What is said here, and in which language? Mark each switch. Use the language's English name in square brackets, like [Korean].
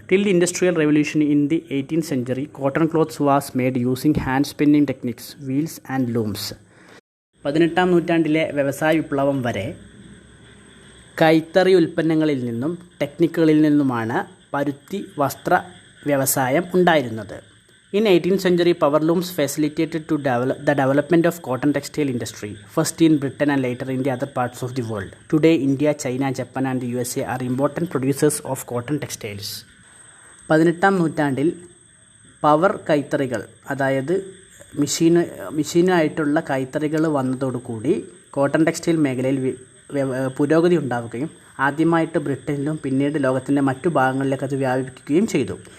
[English] Till the industrial revolution in the 18th century, cotton clothes was made using hand spinning techniques, wheels and looms. [Malayalam] 18ാം നൂറ്റാണ്ടിലെ വ്യവസായ വിപ്ലവം വരെ കൈത്തറി ഉൽപ്പന്നങ്ങളിൽ നിന്നും ടെക്നിക്കുകളിൽ നിന്നുമാണ് പരുത്തി വസ്ത്ര വ്യവസായം ഉണ്ടായിരുന്നത്. [English] In 18th century, power looms facilitated the development of cotton textile industry, first in Britain and later in the other parts of the world. Today, India, China, Japan and the USA are important producers of cotton textiles. [Malayalam] 18ാം നൂറ്റാണ്ടിൽ power കൈത്തറികൾ, അതായത് മെഷീനായിട്ടുള്ള കൈത്തറികൾ വന്നതോടുകൂടി cotton textile മേഖലയിൽ പുരോഗതി ഉണ്ടാവുകയും ആദ്യമായിട്ട് ബ്രിട്ടനിലും പിന്നീട് ലോകത്തിൻ്റെ മറ്റു ഭാഗങ്ങളിലേക്ക് അത് വ്യാപിപ്പിക്കുകയും ചെയ്തു.